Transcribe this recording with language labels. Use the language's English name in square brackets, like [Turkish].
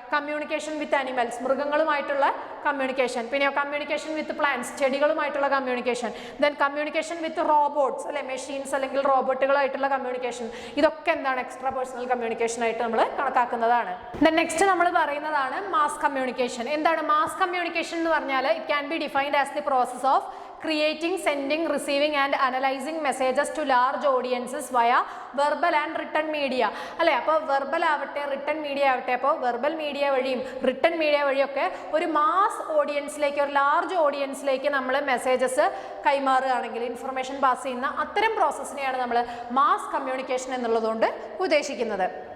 [Malayalam] Communication with animals, മൃഗങ്ങളുമായിട്ടുള്ള communication, പിന്നെ communication with plants, ചെടികളുമായിട്ടുള്ള communication, then communication with robots അല്ലെ, machines അല്ലെങ്കിൽ റോബോട്ടുകളായിട്ടുള്ള communication. ഇതൊക്കെ എന്താണ് എക്സ്ട്രാ പേഴ്സണൽ കമ്മ്യൂണിക്കേഷൻ ആയിട്ട് നമ്മൾ കണക്കാക്കുന്നതാണ്. ദെൻ നെക്സ്റ്റ് നമ്മൾ പറയുന്നതാണ് മാസ് കമ്മ്യൂണിക്കേഷൻ. എന്താണ് മാസ് കമ്മ്യൂണിക്കേഷൻ എന്ന് പറഞ്ഞാൽ? [English] It can be defined as the process of creating, sending, receiving and analyzing messages to large audiences via verbal and written media. [Malayalam] അല്ലേ, അപ്പോൾ verbal ആവട്ടെ റിട്ടൺ മീഡിയ ആവട്ടെ, അപ്പോൾ വെർബൽ മീഡിയ വഴിയും written media വഴിയൊക്കെ ഒരു മാസ് ഓഡിയൻസിലേക്ക്, ഒരു ലാർജ് ഓഡിയൻസിലേക്ക് നമ്മൾ മെസ്സേജസ് കൈമാറുകയാണെങ്കിൽ, ഇൻഫർമേഷൻ പാസ് ചെയ്യുന്ന അത്തരം പ്രോസസ്സിനെയാണ് നമ്മൾ മാസ് കമ്മ്യൂണിക്കേഷൻ എന്നുള്ളതുകൊണ്ട് ഉദ്ദേശിക്കുന്നത്.